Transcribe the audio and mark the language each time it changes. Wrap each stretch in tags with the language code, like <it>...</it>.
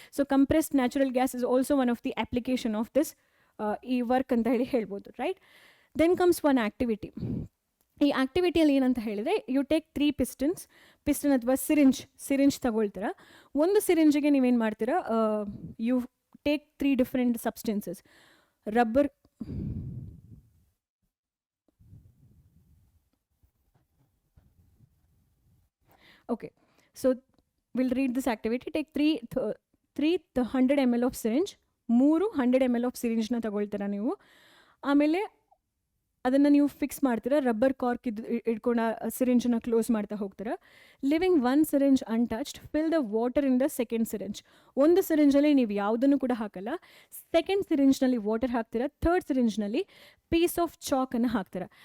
<en>so compressed natural gas is also one of the application of this ಈ work</en> <kn>ಅಂತ ಹೇಳ್ಬೋದು,</kn> <en>Right. Then comes one activity.</en> <kn>ಈ ಆ್ಯಕ್ಟಿವಿಟಿಯಲ್ಲಿ ಏನಂತ ಹೇಳಿದರೆ,</kn> <en>You take 3 piston ಅಥವಾ syringe ತಗೊಳ್ತೀರಾ.</en> <kn>ಒಂದು ಸಿರಿಂಜಿಗೆ ನೀವೇನು ಮಾಡ್ತೀರಾ,</kn> <en>You take 3 different substances. Rubber, okay, so we'll read this activity. Take 3 100 ml of syringe, 3 100 ml of syringe ನ</en> <kn>ತಗೊಳ್ತೀರಾ ನೀವು. ಆಮೇಲೆ ಅದನ್ನು ನೀವು ಫಿಕ್ಸ್ ಮಾಡ್ತೀರಾ, ರಬ್ಬರ್ ಕಾರ್ಕ್ ಇಟ್ಕೊಂಡು ಸಿರಿಂಜನ್ನು ಕ್ಲೋಸ್ ಮಾಡ್ತಾ ಹೋಗ್ತೀರಾ.</kn> <en>Leaving 1 syringe untouched, fill the water in the second syringe.</en> <kn>ಒಂದು ಸಿರಿಂಜಲ್ಲಿ ನೀವು ಯಾವುದನ್ನು ಕೂಡ ಹಾಕಲ್ಲ, ಸೆಕೆಂಡ್ ಸಿರಿಂಜ್ನಲ್ಲಿ ವಾಟರ್ ಹಾಕ್ತೀರಾ, ಥರ್ಡ್ ಸಿರಿಂಜ್ನಲ್ಲಿ ಪೀಸ್ ಆಫ್ ಚಾಕನ್ನು ಹಾಕ್ತೀರಾ.</kn>